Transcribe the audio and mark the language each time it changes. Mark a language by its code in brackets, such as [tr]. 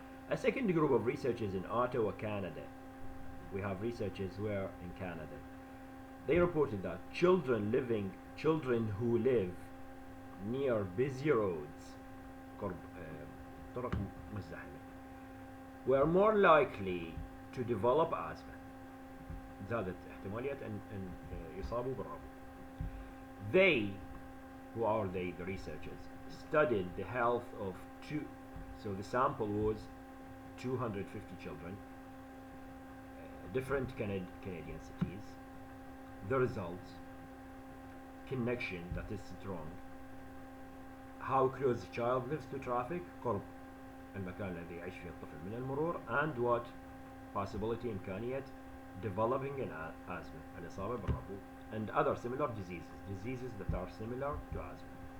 [en] A second group of researchers in Ottawa, Canada. We have researchers where in Canada. They reported that children who live near busy roads, [ar] قرب طرق مزدحمة, [en] were more likely to develop asthma. [ar] زادت احتمالية أن يصابوا بالربو. [en] They, who are they, the researchers, studied the health of so the sample was 250 children, different Canadian cities. The results, connection that is strong, how close the child lives to traffic, [ar] قرب المكان الذي يعيش فيه الطفل من المرور, [en] and what possibility إمكانية developing an asthma, [ar] الإصابة بالربو, [en] and other similar diseases that are similar to asthma.